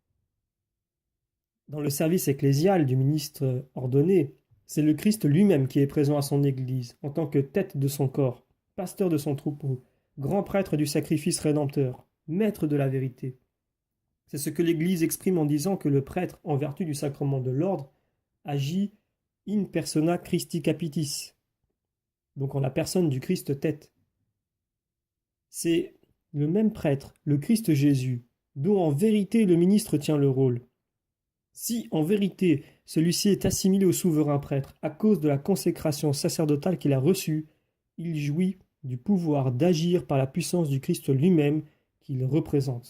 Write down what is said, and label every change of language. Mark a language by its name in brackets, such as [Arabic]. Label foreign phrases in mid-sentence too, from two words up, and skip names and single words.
[French] Dans le service ecclésial du ministre ordonné, c'est le Christ lui-même qui est présent à son Église, en tant que tête de son corps, pasteur de son troupeau, grand prêtre du sacrifice rédempteur, maître de la vérité. C'est ce que l'Église exprime en disant que le prêtre, en vertu du sacrement de l'ordre, [Latin] agit in persona Christi capitis, [French] donc en la personne du Christ tête. C'est le même prêtre, le Christ Jésus, dont en vérité le ministre tient le rôle. Si, en vérité, celui-ci est assimilé au souverain prêtre à cause de la consécration sacerdotale qu'il a reçue, il jouit du pouvoir d'agir par la puissance du Christ lui-même qu'il représente.